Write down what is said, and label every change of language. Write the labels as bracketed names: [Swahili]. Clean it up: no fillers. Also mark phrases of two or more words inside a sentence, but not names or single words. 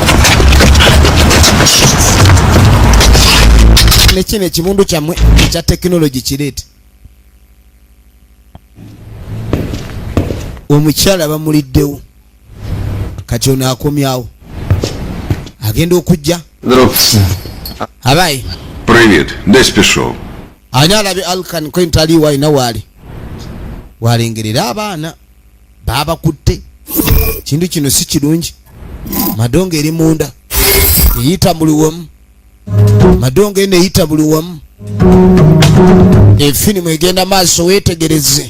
[Ganda] Nekino ekimundu kyammwe ekya tekinologi kireete. Omukyala bamuliddewo. Kati ono akomyawo. Agenda okujja. [Ukrainian] Здравствуйте. [Ganda] Abayi. [Ukrainian] Привіт. Десь пішов? [Ganda] Ani alabye Alkan Kwent aliwo alina waali. Walengerera abaana. Baabakutte. Kintu kino si kirungi. Madongo eri munda. Eyita buli wamu. Madongo eno eyita buli wamu. Efirimu egenda maaso weetegereze.